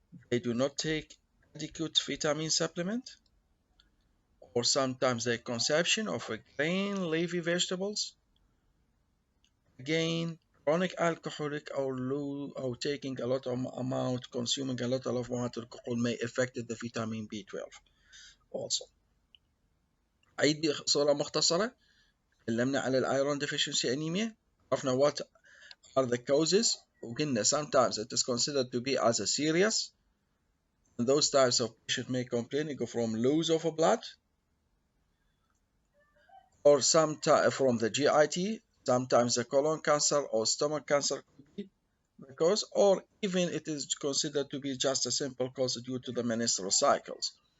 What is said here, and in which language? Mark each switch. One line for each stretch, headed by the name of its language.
English: They do not take adequate vitamin supplement, or sometimes the consumption of grain, leafy vegetables. Again, chronic alcoholic or taking a lot of amount, consuming a lot of alcohol may affect the vitamin B12 also.
Arabic: أعيد بصورة مختصرة. تكلمنا على الايرون
English: deficiency anemia.
Arabic: عرفنا
English: what are the causes.
Arabic: وقلنا
English: sometimes it is considered to be as a serious. And those types of patients may complain from loss of blood, or sometimes from the GIT. Sometimes the colon cancer or stomach cancer could be the cause, or even it is considered to be just a simple cause due to the menstrual cycles.